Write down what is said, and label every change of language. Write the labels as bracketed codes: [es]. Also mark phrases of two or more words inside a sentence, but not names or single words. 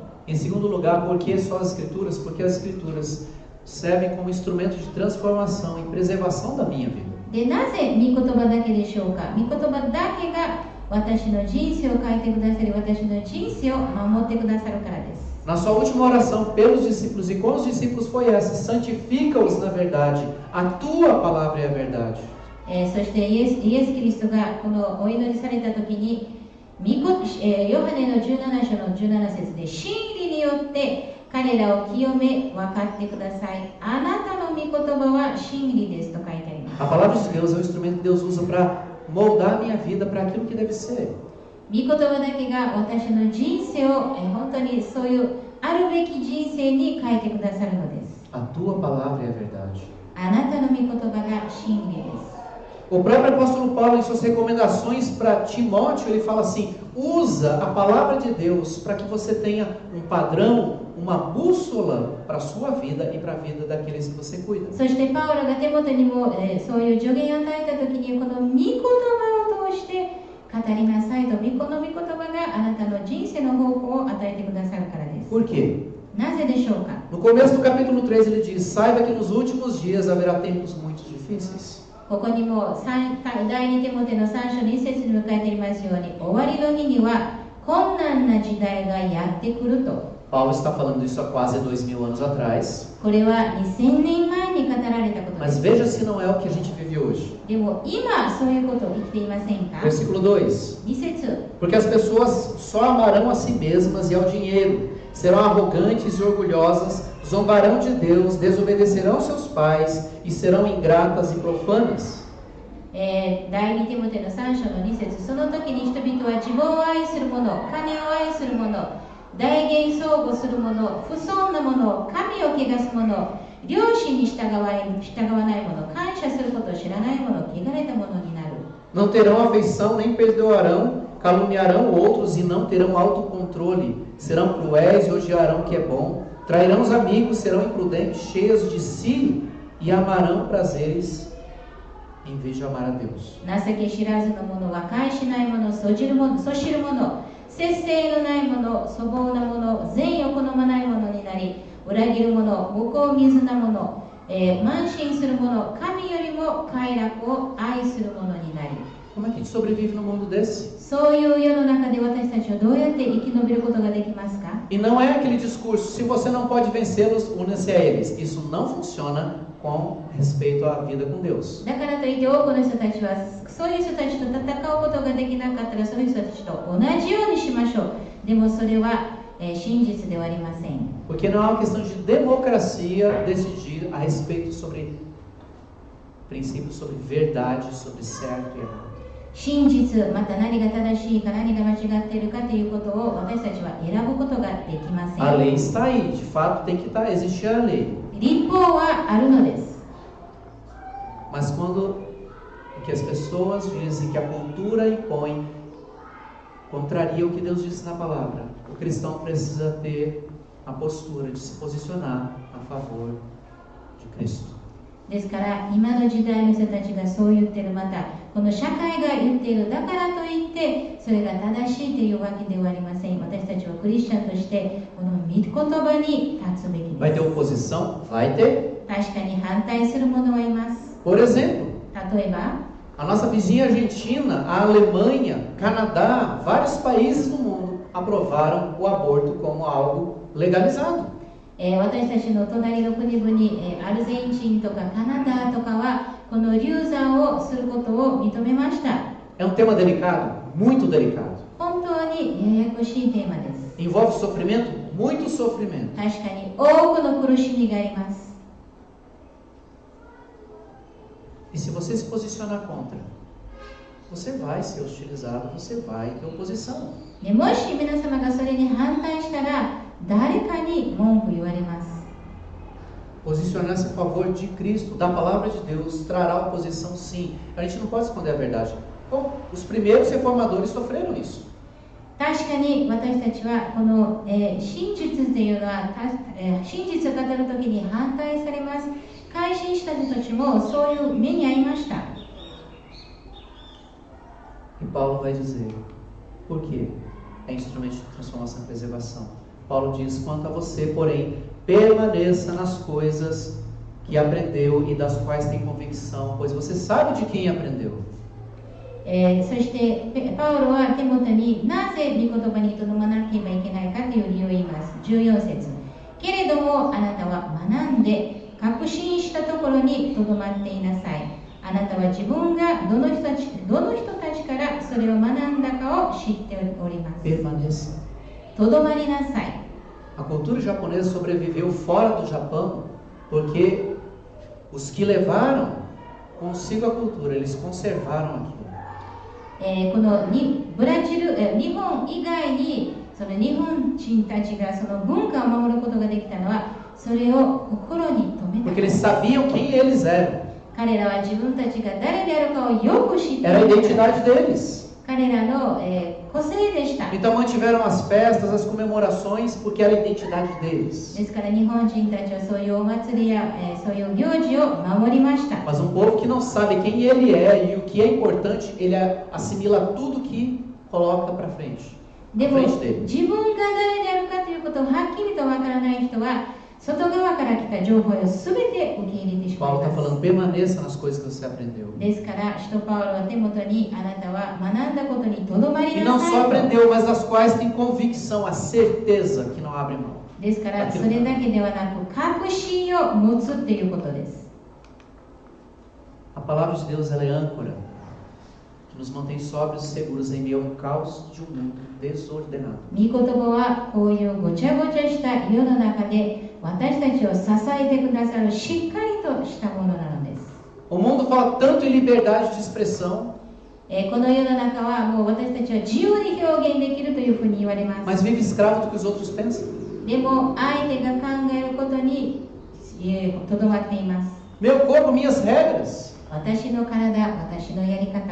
[pt] Em segundo lugar, por que só as Escrituras? Porque as Escrituras servem como instrumento de transformação e preservação da minha vida. [ja] で、なぜ御言葉だけでしょうか。御言葉だけが私の人生を変えてくださり、私の人生を守ってくださるからです。 [pt] Na sua última oração pelos discípulos e com os discípulos foi essa: santifica-os na verdade, a tua palavra é a verdade. [ja] そしてイエス・キリストがこのお祈りされた時に、ヨハネの17章の17節で、真理によって彼らを清め、分かってください。あなたの御言葉は真理ですと書いてあります。 [pt] A palavra de Deus é o instrumento que Deus usa para moldar a minha vida para aquilo que deve ser. [ja] 御言葉だけが私の人生を本当にそういうあるべき人生に変えてくださるのです。 [pt] A tua palavra é a verdade. [ja] あなたの御言葉が真理です。 [pt] O próprio apóstolo Paulo, em suas recomendações para Timóteo, ele fala assim: usa a palavra de Deus para que você tenha um padrão, uma bússola para a sua vida e para a vida daqueles que você cuida. [ja] そしてパウロがテモテにも、そういう助言を与えた時に、この御言葉を通して語りなさいと、この御言葉があなたの人生の方向を与えてくださるからです。 [pt] Por quê? [ja] なぜでしょうか。 [pt] No começo do capítulo 3 ele diz: saiba que nos últimos dias haverá tempos muito difíceis. [ja] ここにも第2テモテの3章の1節に迎えていますように、終わりの日には困難な時代がやってくると。 [pt] Paulo está falando isso há quase 2000 anos atrás. [ja] これは2000年前に語られたことで [pt] Mas [ja] す。 [pt] veja se não é o que a gente vive hoje. [ja] でも今そういうことを生きていませんか。 [pt] Versículo 2: [ja] 2節 [pt] Porque as pessoas só amarão a si mesmas e ao dinheiro, serão arrogantes e orgulhosas, zombarão de Deus, desobedecerão seus pais e serão ingratas e profanas. [ja] 第2テモテの3章の2節、その時に人々は自分を愛する者、金を愛する者、大言相互する者、不尊な者、神を汚す者、良心に従わない者、感謝することを知らない者、汚れた者になる。 [pt] Não terão afeição nem perdoarão, caluniarão outros e não terão autocontrole, serão cruéis e odiarão o que é bom, trairão os amigos, serão imprudentes, cheios de si e amarão prazeres em vez de amar a Deus. [ja] 情け知らずの者、和解しない者、そ知る者、節制のない者、粗暴な者、善意を好まない者になり、裏切る者、向こう水な者、慢心する者、神よりも快楽を愛する者になり。 [pt] Como é que a gente sobrevive no mundo desse? [ja] そういう世の中で私たちはどうやって生き延びることができますか？ [pt] E não é aquele discurso: se você não pode vencê-los, una-se a eles. Isso não funciona com respeito à vida com Deus. [ja] だからといって多くの人たちはそういう人たちと戦うことができなかったら、そういう人たちと同じようにしましょう。でもそれは、真実ではありません。 [pt] Porque não é uma questão de democracia decidir a respeito sobre princípios, sobre verdade, sobre certo e errado. [ja] 真実、また何が正しいか何が間違っているかということを私たちは選ぶことができませ [pt] A [ja] ん。 [pt] lei está aí, de fato tem que existir a lei. [ja] 立法はあるのです。 [pt] Mas quando o que as pessoas dizem, que a cultura impõe, contraria o que Deus disse na palavra, o cristão precisa ter a postura de se posicionar a favor de Cristo. [ja] ですから今の時代の人たちがそう言ってる、またこの社会が言っている、だからといってそれが正しいというわけではありません。私たちはクリスチャンとしてこの御言葉に立つべき [pt] Vai [ja] で [pt] ter [ja] す。 [pt] oposição? Vai ter. [ja] 確かに反対する者はいます。 [pt] Por exemplo, [ja] 例えば [pt] a nossa vizinha Argentina, a Alemanha, Canadá, vários países no mundo aprovaram o aborto como algo legalizado. [ja] 私たちの隣の国々、アルゼンチンとかカナダとかはこの流産をすることを認めました。 [pt] É um tema delicado? Muito delicado. [ja] 本当にややこしいテーマです。 [pt] Envolve sofrimento? Muito sofrimento. [ja] 確かに多くの苦しみがあります。 [pt] E se você se posicionar contra, você vai ser hostilizado, você vai ter oposição. [ja] でもし皆様がそれに反対したら誰かに文句言われます。 [pt] Posicionar-se a favor de Cristo, da palavra de Deus, trará oposição sim. A gente não pode esconder a verdade. Bom, os primeiros reformadores sofreram isso. [ja] 確かに私たちはこの、真実というのは、真実を語るときに反対されます。改心した人たちもそういう目に遭いました。 [pt] E Paulo vai dizer, por quê? É instrumento de transformação e preservação. Paulo diz: quanto a você, porém, permaneça nas coisas que aprendeu e das quais tem convicção, pois você sabe de quem aprendeu. [ja] そしてパウロはテモテになぜ御言葉にとどまらなければいけないかという理由を言います。14節。けれどもあなたは学んで確信したところにとどまっていなさい。あなたは自分がどの人たちからそれを学んだかを知っております。 [pt] Permaneça. [ja] とどまりなさい。 [pt] A cultura japonesa sobreviveu fora do Japão porque os que levaram consigo a cultura, eles conservaram aquilo. [ja] このブラジル、日本以外にその日本人たちがその文化を守ることができたのはそれを心に留めた。 [pt] Porque eles sabiam quem eles eram. [ja] 彼らは自分たちが誰であるかをよく知ってい [pt] Era a [ja] る。 [pt] identidade deles. [ja] 彼らの、個性でした。 [pt] Então mantiveram as festas, as comemorações, porque era a identidade deles. [ja] ですから日本人たちはそういうお祭りや、そういう行事を守りました。 [pt] Mas um povo que não sabe quem ele é e o que é importante, ele assimila tudo que coloca para frente. [ja] で [pt] Na [ja] も [pt] frente dele. [ja] 自分が誰であるかということをはっきりとわからない人は外側から来た情報を全て受け入れてしまい [pt] Paulo [ja] ま [pt] está [ja] す。 [pt] falando, permaneça nas coisas que você aprendeu. [ja] ですから使徒パウロはテモテにあなたは学んだことにとどまり [pt] E [ja] な [pt] não [ja] さ [pt] só [ja] いと。 [pt] aprendeu, mas das quais tem convicção, a certeza que não abre mão. [ja] ですからそれだけではなく確信を持つっていうことです。 [pt] A palavra de Deus, ela é âncora, que nos mantém sóbrios e seguros em meio ao caos de um mundo desordenado. [ja] 御言葉はこういうごちゃごちゃした世の中で私たちを支えてくださるしっかりとしたものなのです。 [pt] O mundo fala tanto em liberdade de expressão, [ja] この世の中はもう私たちは自由に表現できるというふうに言われます。 [pt] mas vive escravo do que os outros pensam. [ja] でも相手が考えることにとどまっています。 [pt] Meu corpo, minhas regras. [ja] 私の体、私のやり方。